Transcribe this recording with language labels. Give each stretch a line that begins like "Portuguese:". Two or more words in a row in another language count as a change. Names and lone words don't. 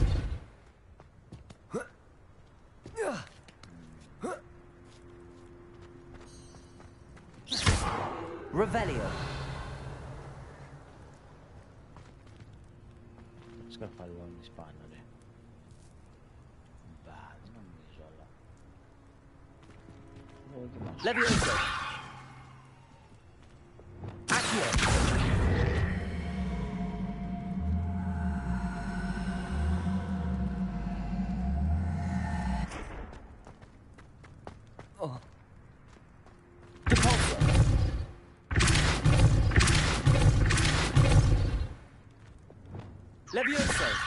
Latin: Revelio!
Greek: Σκαρφαλώνεις πάνω ρε. Μπα, δεν νομίζω αλλά. Δοκιμάσου.
Latin: Levioso! Accio! Oh. Capozzo! Levioso!